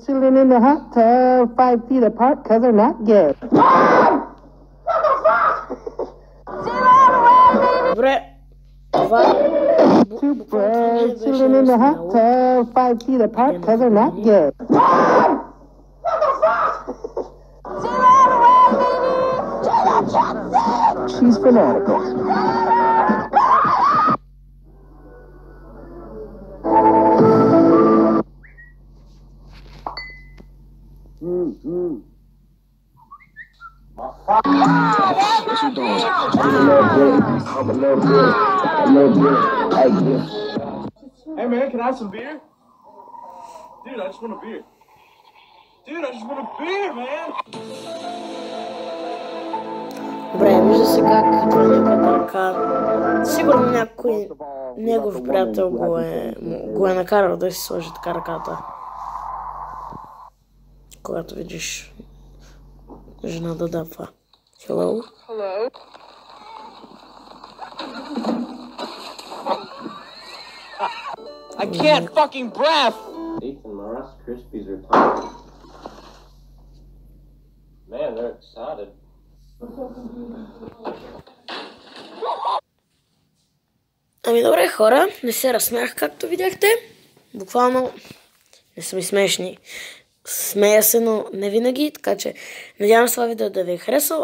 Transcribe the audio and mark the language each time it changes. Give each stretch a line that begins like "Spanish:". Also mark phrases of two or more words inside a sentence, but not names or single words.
English: chilling in the hot tub, 5 feet apart, cause they're not gay.
Bulgarian: Добре. Това
English: Two birds chilling in the hot tub, 5 feet apart, cause they're not gay. She's fanatical. What you doing? I'm a little bit. Like this. Hey man, can I have some beer? Dude, I just want a beer. Dude, I just want a beer, man!
Bulgarian: Добре, вижда се как това неговата ръка. Сигурно някой негов приятел го е накарал да си сложи така ръката. Когато видиш жена да дава.
English: Hello? Hello? I can't fucking breath! Ethan, my Rice Krispies are tiny. Man, they're excited.
Bulgarian: Ами добре хора, не се разсмях както видяхте. Буквално не са ми смешни. Смея се, но не винаги, така че надявам се това видео да ви е харесало.